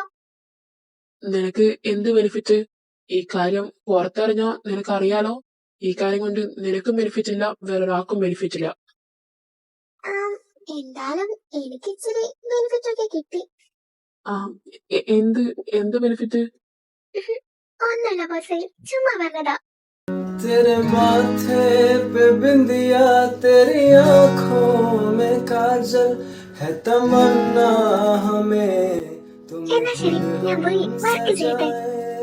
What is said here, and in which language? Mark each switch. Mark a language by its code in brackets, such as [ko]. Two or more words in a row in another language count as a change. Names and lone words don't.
[ml] നിനക്ക് എന്ത് ബെനിഫിറ്റ്? ഈ കാര്യം പുറത്തറിഞ്ഞാ നിനക്കറിയാലോ. ഈ കാര്യം കൊണ്ട് നിനക്കും ബെനിഫിറ്റ് ഇല്ല, വേറൊരാൾക്കും ബെനിഫിറ്റ് ഇല്ല. എന്തായാലും എനിക്ക് ഇച്ചിരി ബെനിഫിറ്റ് ഒക്കെ കിട്ടി. എന്ത് എന്ത് ബെനിഫിറ്റ്? ഒന്നല്ല ബോസേ, ചുമ്മാ പറഞ്ഞതാ. [hi] तेरे माथे पे बिंदिया, तेरी आंखों में काजल है, तमन्ना हमें तुम [ml] എന്നാ ശരി, ഞാൻ പോയി വർക്ക് ചെയ്യട്ടെ.